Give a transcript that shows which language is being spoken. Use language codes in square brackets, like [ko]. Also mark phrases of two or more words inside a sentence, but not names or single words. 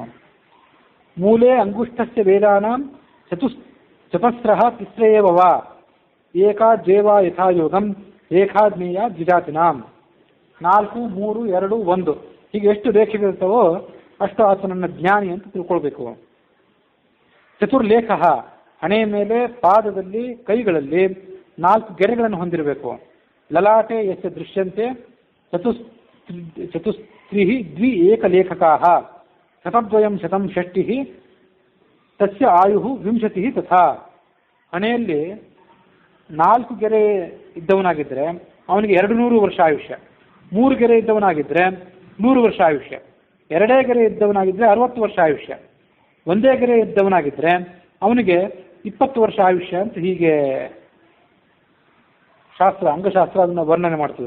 [sa] ಮೂಲೆ ಅಂಗುಷ್ಠಸ್ಯ ವೇದಾನಾಂ ಚತಸ್ರಃ ತಿಸ್ರೇವ ಏಕಾದ್ವೇವ ಯಥಾಯೋಗಂ ರೇಖಾಜ್ಞೇಯ ದ್ವಿಜಾತಿನಾಂ. [kn] 4, 3, 2, 1 ಹೀಗೆ ಎಷ್ಟು ರೇಖೆಗಳಿರ್ತವೋ ಅಷ್ಟು ಆತನನ್ನ ಜ್ಞಾನಿ ಅಂತ ತಿಳ್ಕೊಳ್ಬೇಕು. ಚತುರ್ಲೇಖ, ಹಣೆಯ ಮೇಲೆ, ಪಾದದಲ್ಲಿ, ಕೈಗಳಲ್ಲಿ 4 ಗೆರೆಗಳನ್ನು ಹೊಂದಿರಬೇಕು. [sa] ಲಲಾಟೆ ಯಸ್ಯ ದೃಶ್ಯಂತೆ ಚತುಸ್ತ್ರಿಃ ದ್ವಿ ಏಕಲೇಖಕಾಃ ಶತದ್ವಯಂ ಶತಂ ಷಷ್ಟಿಃ ತಸ್ಯ ಆಯುಃ 20 ತಥಾ. [kn] ಹಣೆಯಲ್ಲಿ 4 ಗೆರೆ ಇದ್ದವನಾಗಿದ್ದರೆ ಅವನಿಗೆ 200 ವರ್ಷ ಆಯುಷ್ಯ. 3 ಗೆರೆ ಇದ್ದವನಾಗಿದ್ದರೆ 100 ವರ್ಷ ಆಯುಷ್ಯ. 2 ಗೆರೆ ಇದ್ದವನಾಗಿದ್ದರೆ 60 ವರ್ಷ ಆಯುಷ್ಯ. 1 ಗೆರೆ ಇದ್ದವನಾಗಿದ್ದರೆ ಅವನಿಗೆ 20 ವರ್ಷ ಆಯುಷ್ಯ ಅಂತ ಹೀಗೆ ಅಂಗಶಾಸ್ತ್ರ ಅದನ್ನು ವರ್ಣನೆ ಮಾಡ್ತದೆ.